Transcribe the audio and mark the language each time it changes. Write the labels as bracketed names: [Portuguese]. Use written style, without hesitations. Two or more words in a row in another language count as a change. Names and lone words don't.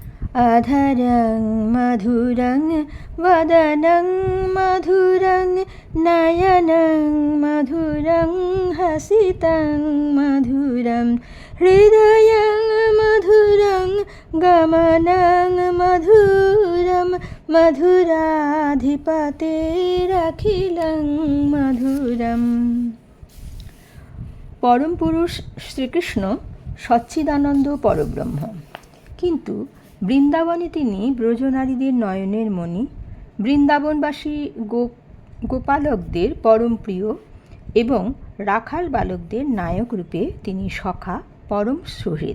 [Sanskrit] अधरं मधुरं वदनं मधुरं नयनं मधुरं हसितं मधुरं हृदयं मधुरं गमनं मधुरं मधुराधिपतेरखिलं मधুরম। [Bangla] পরম পুরুষ শ্রীকৃষ্ণ সচ্চিদানন্দ পরব্রহ্ম, কিন্তু বৃন্দাবনে তিনি ব্রজনারীদের নয়নের মণি, বৃন্দাবনবাসী গোপালকদের পরম প্রিয় এবং রাখাল বালকদের নায়ক রূপে তিনি সখা পরম সুহৃদ।